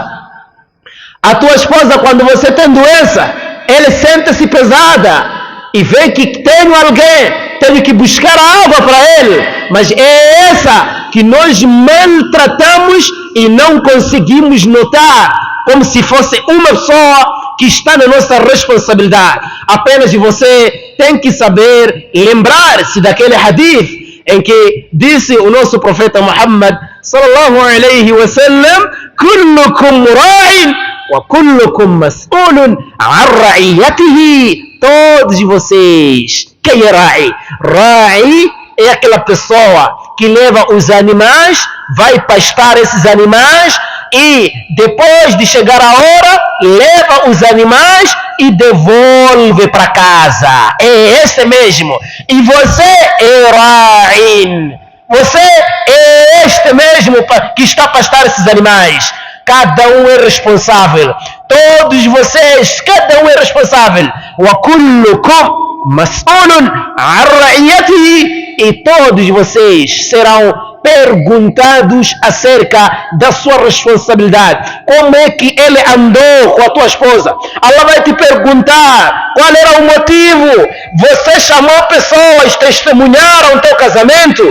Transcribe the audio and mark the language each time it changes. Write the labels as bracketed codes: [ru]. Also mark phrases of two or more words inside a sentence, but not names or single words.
[pt] A tua esposa, quando você tem doença, ela sente-se pesada e vê que tem alguém, tem que buscar água para ele, mas é essa que nós maltratamos e não conseguimos notar, como se fosse uma pessoa que está na nossa responsabilidade. Apenas você tem que saber lembrar-se daquele hadith em que disse o nosso profeta Muhammad [ar] صلى الله عليه وسلم كلكم راع وكلكم مسؤول عن رعيته. [pt] Todos vocês, quem é ra'i? Ra'i é aquela pessoa que leva os animais, vai pastar esses animais e depois de chegar a hora, leva os animais e devolve para casa. É esse mesmo. E você é ra'in. Você é este mesmo que está a pastar esses animais. Cada um é responsável. Todos vocês, cada um é responsável. [ar] وكلكم مسؤول عن رعيته. [pt] E todos vocês serão perguntados acerca da sua responsabilidade. Como é que ele andou com a tua esposa? Allah vai te perguntar qual era o motivo. Você chamou pessoas, testemunharam o teu casamento.